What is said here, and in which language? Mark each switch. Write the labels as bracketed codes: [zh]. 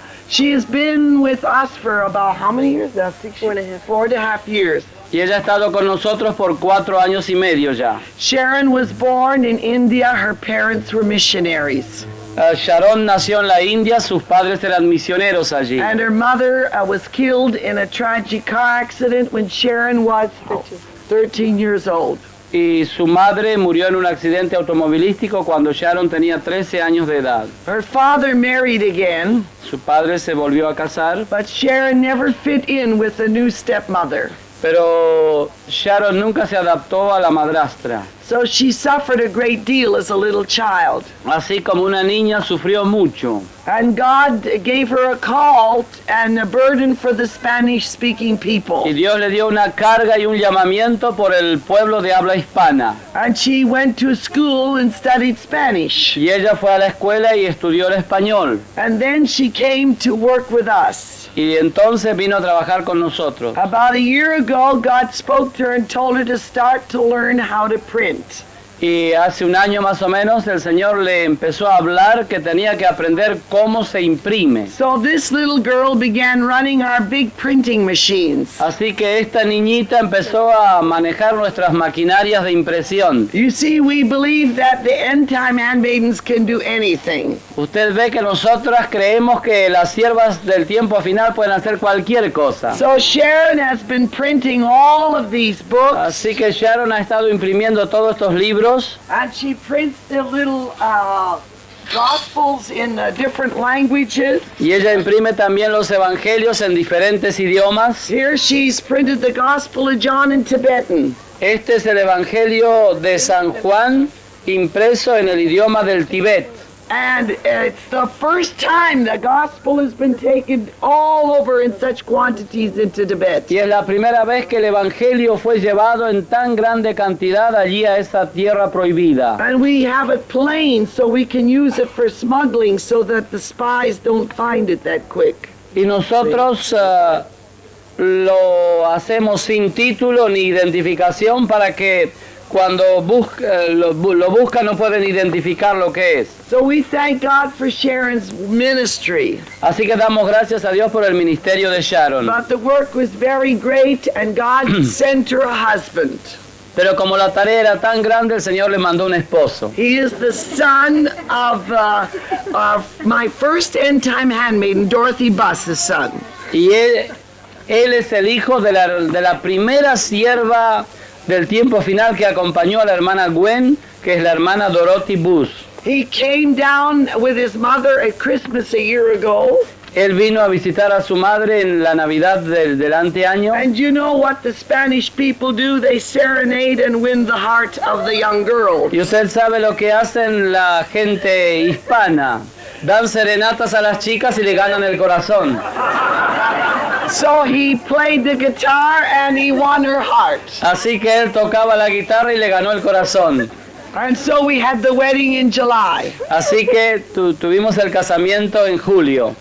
[en] She has been with us for about how many years? 4.5 years. [es] Y ella ha estado con nosotros por 4 años y medio ya. [en] Sharon was born in India. Her parents were missionaries. [es] Sharon nació en la India, sus padres eran misioneros allí. [en] And her mother was killed in a tragic car accident when Sharon was 13 years old. [es] Y su madre murió en un accidente automovilístico cuando Sharon tenía 13 años de edad. [en] Her father married again, [es] Su padre se volvió a casar, [en] but Sharon never fit in with the new stepmother. [es] pero Sharon nunca se adaptó a la madrastra. [en] So she suffered a great deal as a little child. [es] Así como una niña sufrió mucho. [en] And God gave her a call and a burden for the Spanish-speaking people. [es] Y Dios le dio una carga y un llamamiento por el pueblo de habla hispana. [en] And she went to school and studied Spanish. [es] Y ella fue a la escuela y estudió el español. [en] And then she came to work with us. [es] Y entonces vino a trabajar con nosotros. [en] About a year ago, God spoke to her and told her to start to learn how to print. [es] Y hace un año más o menos el Señor le empezó a hablar que tenía que aprender cómo se imprime. [en] So this little girl began running our big printing machines. [es] Así que esta niñita empezó a manejar nuestras maquinarias de impresión. [en] You see, we believe that the end-time handmaidens can do anything. [es] Usted ve que nosotras creemos que las siervas del tiempo final pueden hacer cualquier cosa. [en] So Sharon has been printing all of these books. [es] Así que Sharon ha estado imprimiendo todos estos libros. [en] And she prints the little Gospels in different languages. [es] Y ella imprime también los evangelios en diferentes idiomas. [en] Here she's printed the Gospel of John in Tibetan. [es] Este es el evangelio de San Juan impreso en el idioma del Tíbet. [en] And it's the first time the gospel has been taken all over in such quantities into Tibet. [es] Y es la primera vez que el evangelio fue llevado en tan grande cantidad allí a esa tierra prohibida. [en] And we have it plain so we can use it for smuggling so that the spies don't find it that quick. [es] Y nosotros lo hacemos sin título ni identificación para que cuando lo buscan no pueden identificar lo que es. [en] So we thank God for Sharon's ministry. [es] Así que damos gracias a Dios por el ministerio de Sharon. [en] But the work was very great and God sent her a husband. [es] Pero como la tarea era tan grande, el Señor le mandó un esposo. [en] He is the son of my first end-time handmaiden, Dorothy Buss's son. [es] Y él es el hijo de la primera sierva del tiempo final que acompañó a la hermana Gwen, que es la hermana Dorothy Buss. [en] He came down with his mother at Christmas a year ago. [es] Él vino a visitar a su madre en la Navidad del anteaño. [en] And you know what the Spanish people do? They serenade and win the heart of the young girl. [es] Y usted sabe lo que hacen la gente hispana. Dan serenatas a las chicas y le ganan el corazón. [en] So he played the guitar and he won her heart. [es] Así que él tocaba la guitarra y le ganó el corazón. [en] And so we had the wedding in July. [es] Así que tuvimos el casamiento en julio.